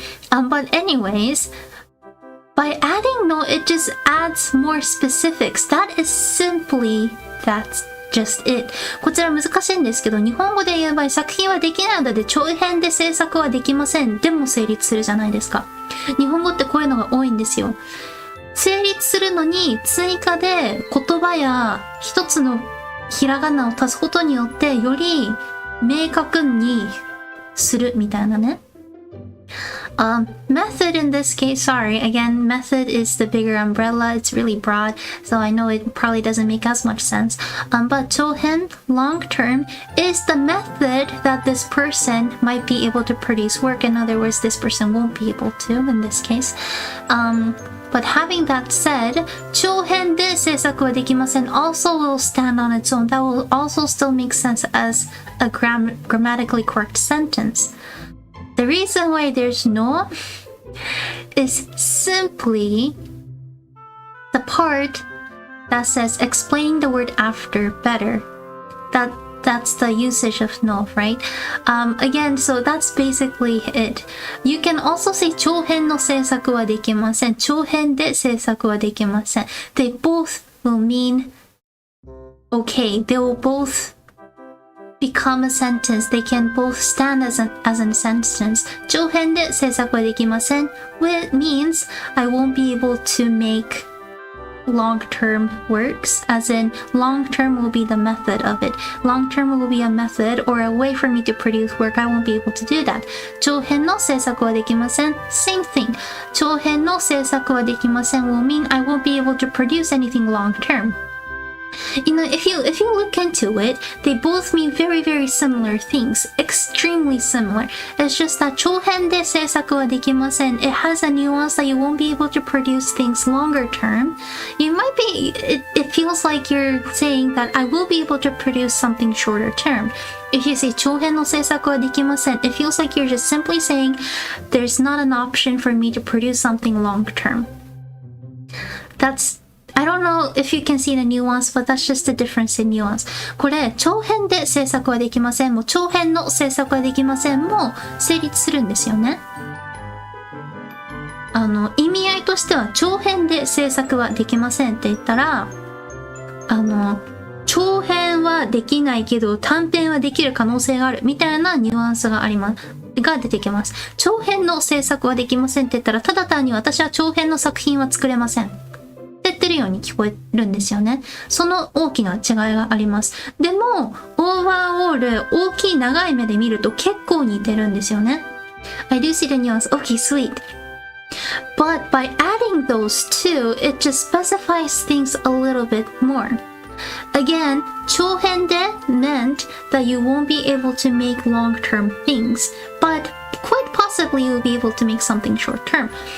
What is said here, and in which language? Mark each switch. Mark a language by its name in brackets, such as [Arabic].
[English] But anyways, by adding no, it just adds more specifics. That's just it. [Japanese] こちら難しいんですけど、日本語で言う場合、作品はできないので長編で制作はできません。でも成立するじゃないですか。日本語ってこういうのが多いんですよ。成立するのに追加で言葉や一つのひらがなを足すことによってより明確にするみたいなね。 [English] Method in this case, sorry, again, method is the bigger umbrella. It's really broad, so I know it probably doesn't make as much sense. But 長編, long term, is the method that this person might be able to produce work. In other words, this person won't be able to in this case. But having that said, [Japanese] 長編で制作はできません [English] also will stand on its own. That will also still make sense as a grammatically correct sentence. The reason why there's no is simply the part that says explaining the word after better. That's the usage of no, right? Again, so that's basically it. You can also say [Japanese] 長編の制作はできません。 [English] 長編で制作はできません。 They both will mean okay. They will both become a sentence. They can both stand as a sentence. [Japanese] 長編で制作はできません [English] which means I won't be able to make long-term works, as in long-term will be the method of it. Long-term will be a method or a way for me to produce work. I won't be able to do that. [Japanese] 長編の制作はできません Same thing. 長編の制作はできません [English] will mean I won't be able to produce anything long-term. You know, if you look into it, they both mean very, very similar things. Extremely similar. It's just that [Japanese] 長編で制作はできません [English] It has a nuance that you won't be able to produce things longer term. You might be, it feels like you're saying that I will be able to produce something shorter term. If you say [Japanese] 長編の制作はできません [English] It feels like you're just simply saying there's not an option for me to produce something long term. I don't know if you can see the nuance, but that's just the difference in nuance. [Japanese] これ、長編で制作はできませんも、長編の制作はできませんも成立するんですよね。意味合いとしては、長編で制作はできませんって言ったら、長編はできないけど短編はできる可能性があるみたいなニュアンスが出てきます。長編の制作はできませんって言ったら、ただ単に私は長編の作品は作れません。ってってるように聞こえるんですよね。その大きな違いがあります。でも、オーバーオール、大きい長い目で見ると結構似てるんですよね。 [English] I do see the nuance. Okay, sweet. But by adding those two, it just specifies things a little bit more. Again, 長編で meant that you won't be able to make long-term things, but quite possibly you'll be able to make something short-term.